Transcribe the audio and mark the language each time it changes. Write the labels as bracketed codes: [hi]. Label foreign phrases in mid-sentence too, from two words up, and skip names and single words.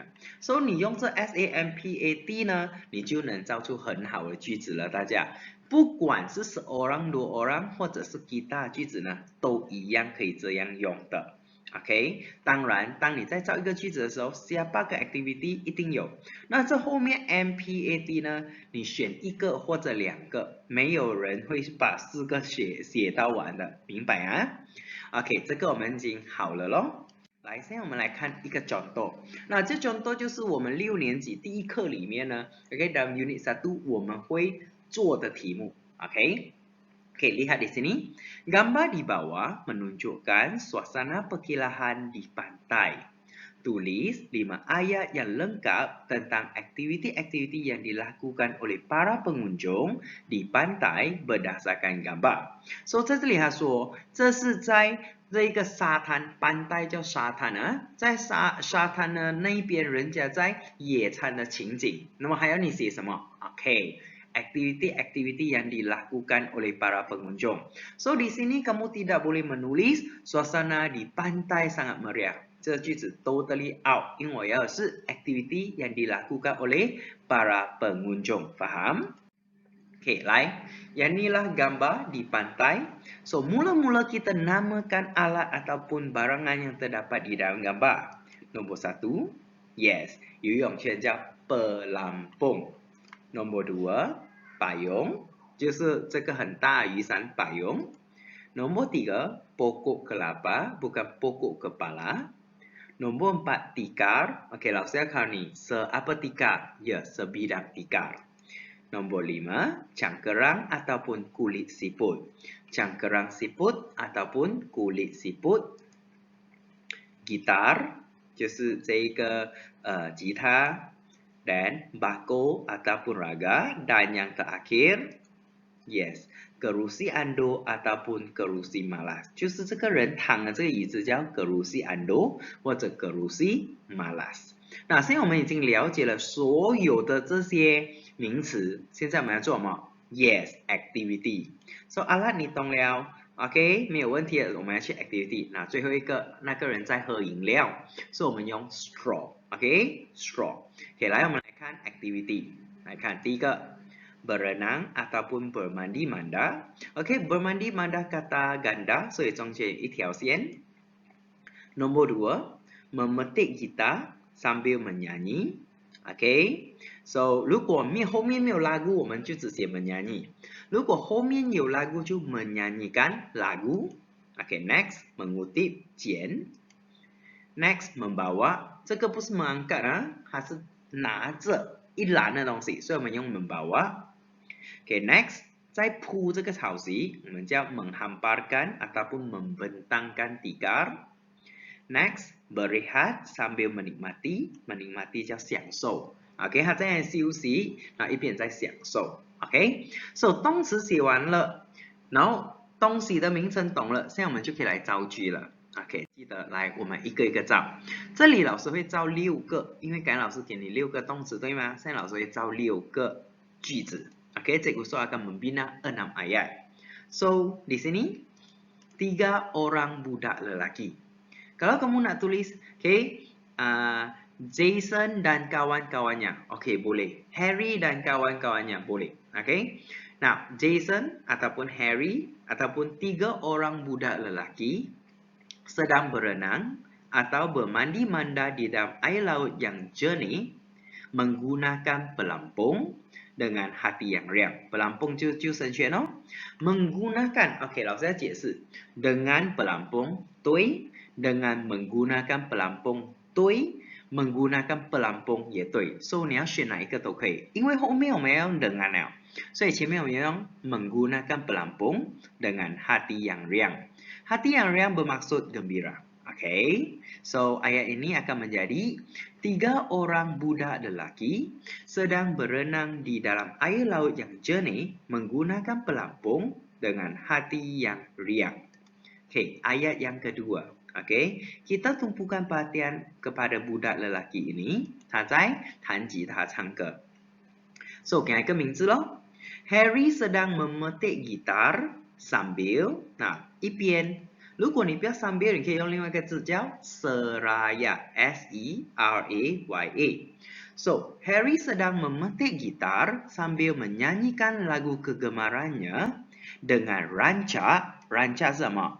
[zh] So 你用这 SAMPAT 呢，你就能造出很好的句子了。大家，不管是 [ms] seorang dua orang [zh] 或者是 kita 句子呢，都一样可以这样用的。OK， 当然，当你在造一个句子的时候 ，siapa 个 activity 一定有。那这后面 MPAT 呢，你选一个或者两个，没有人会把4个写到完的，明白啊 ？OK， 这个我们已经好了咯。来，现在我们来看一个 contoh。那这 contoh 就是我们6年级第一课里面呢 ，OK， [ms] dalam unit 1 [zh] 我们会做的题目 ，OK。 [ms] Oke, lihat di sini. Gambar di bawah menunjukkan suasana perkilahan di pantai. Tulis 5 ayat yang lengkap tentang aktiviti-aktiviti yang dilakukan oleh para pengunjung di pantai berdasarkan gambar. [zh] So 在这里他说，这是在这一个沙滩，班代叫沙滩啊，在沙滩呢那边人家在野餐的情景。那么还要你写什么 ？OK。 [ms] Aktiviti-aktiviti yang dilakukan oleh para pengunjung. So di sini kamu tidak boleh menulis suasana di pantai sangat meriah. [zh] 这句子 [en] totally out， [zh] 因为我要的是 [ms] activity yang dilakukan oleh para pengunjung. Faham? Okey, 来， yang inilah gambar di pantai. So mula-mula kita namakan alat ataupun barangan yang terdapat di dalam gambar. Nombor 1, yes， [zh] 游泳圈叫 pelampung。Nombor 2。payung 就是这个很大雨伞 payung. [ms] Nombor 3, pokok kelapa bukan pokok kepala. Nombor 4, tikar. Okey, [zh] 老师要考你 [ms] apa tikar? Ya, sebidang tikar. Nombor 5, cangkerang ataupun kulit siput. Cangkerang siput ataupun kulit siput. [zh] gitar 就是这个吉他 [ms] dan bako ataupun raga dan yang terakhir yes kerusi ando ataupun kerusi malas [zh] 就是这个人躺的这个椅子叫 [ms] kerusi ando [zh] 或者 [ms] kerusi malas [zh] 那现在我们已经了解了所有的这些名词，现在我们要做什么 ？ [en] Yes, activity. [zh] So alat 你懂了 ，OK， 没有问题的，我们要去 activity。那最后一个，那个人在喝饮料，所以我们用 straw，OK，straw。OK， 来我们来看 activity， 来看第一个 [ms] berenang ataupun bermandi manda。 [zh] OK， [ms] bermandi manda kata ganda， [zh] 所以中间一条线。 [ms] Nomor 2, memetik gitar sambil menyanyi. [zh] OK， so 如果后面没有 lagu， 我们就只写 menyanyi。如果后面有 lagu 就 [ms] menyanyikan lagu。 [zh] OK， next mengutip 捡。Next membawa，这个不是mengangkat 啊，它是拿着一篮的东西，所以我们用 membawa。OK， next 在铺这个草席，我们叫 [ms] menghamparkan ataupun membentangkan tikar。 [zh] Next [ms] berehat sambil menikmati， [zh] menikmati 叫享受。OK， 他在休息，那一边在享受。OK，so 动词写完了，然后东西的名称懂了，现在我们就可以来造句了。OK， 记得来我们一个一个造。这里老师会造6个，因为刚才老师给你6个动词，对吗？现在老师会造6个句子。OK， [ms] cikgu so akan membina 6 ayat. So di sini 3 orang budak lelaki. Kalau kamu nak tulis, okay, Jason dan kawan-kawannya, okay, boleh. Harry dan kawan-kawannya, boleh. Okay. Nah, Jason ataupun Harry ataupun 3 orang budak lelaki sedang berenang atau bermandi manda di dalam air laut yang jernih menggunakan pelampung dengan hati yang riang. [zh] Pelampung 就绳圈哦。menggunakan, okay, 老师要解释。 [ms] dengan pelampung, [zh] 对。 [ms] dengan menggunakan pelampung [zh] 对 [ms] menggunakan pelampung [zh] 也对 so 你要选哪一个都可以因为后面我们要用dengan 了所以前面我们要用 [ms] menggunakan pelampung dengan hati yang riang hati yang riang bermaksud gembira okay so ayat ini akan menjadi 3 orang budak lelaki sedang berenang di dalam air laut yang jernih menggunakan pelampung dengan hati yang riang okay ayat yang kedua OK， kita tumpukan perhatian kepada budak lelaki ini， [zh] 他在弹吉他唱歌。So， 给他一个名字咯。 [ms] Harry sedang memetik gitar sambil， [zh] 那一边。如果你不要 sambil， 你可以用另外一个字叫 seraya S-E-R-A-Y-A。So, [ms] Harry sedang memetik gitar sambil menyanyikan lagu kegemarannya dengan rancak， [zh] rancak 是什么？